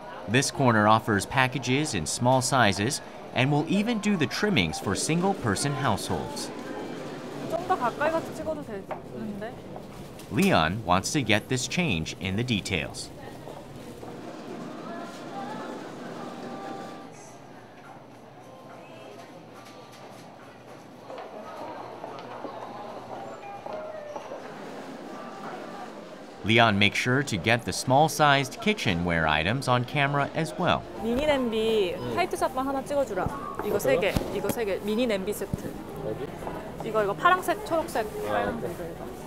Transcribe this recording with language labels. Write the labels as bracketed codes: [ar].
[en] This corner offers packages in small sizes and will even do the trimmings for single-person households. [ko] 좀 더 가까이 가서 찍어도 되는데. [en] Leon wants to get this change in the details. Leon makes sure to get the small-sized kitchenware items on camera as well. [ko] 미니 냄비 화이트샷만 하나 찍어주라. 이거 3개, 이거 3개. 미니 냄비 세트. 이거 파란색, 초록색, 빨간색 이거.